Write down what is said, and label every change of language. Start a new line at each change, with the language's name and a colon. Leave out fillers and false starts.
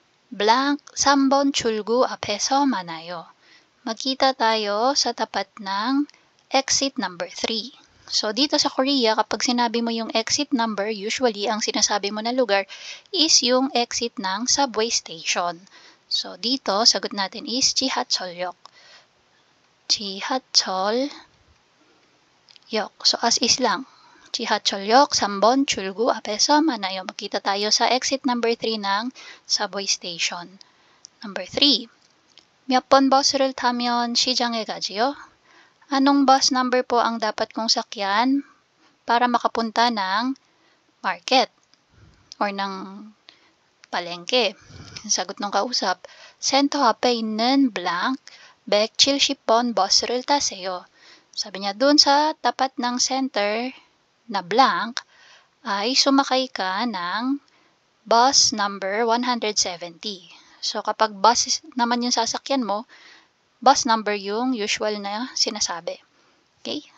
Korean: Blank, 3번 출구 앞에서 만나요.
Filipino: Magkita tayo sa tapat ng exit number 3. So, dito sa Korea, kapag sinabi mo yung exit number, usually, ang sinasabi mo na lugar is yung exit ng subway station. So, dito, sagot natin is 지하철역. 지하철역. So, as is lang.
Korean: 지하철역 3번 출구 앞에서 만나요.
Filipino: Magkita tayo sa exit number 3 ng subway station.
English: Number 3.
Korean: 몇 번 버스를 타면 시장에 가지요?
Filipino: Anong bus number po ang dapat kong sakyan para makapunta ng market or ng palengke? Sagot ng kausap,
Korean: 센터 앞에 있는 blank 170번 버스를 타세요.
Filipino: Sabi niya, dun sa tapat ng center na blank ay sumakay ka ng bus number 170. So kapag bus naman yung sasakyan mo, bus number yung usual na sinasabi. Okay?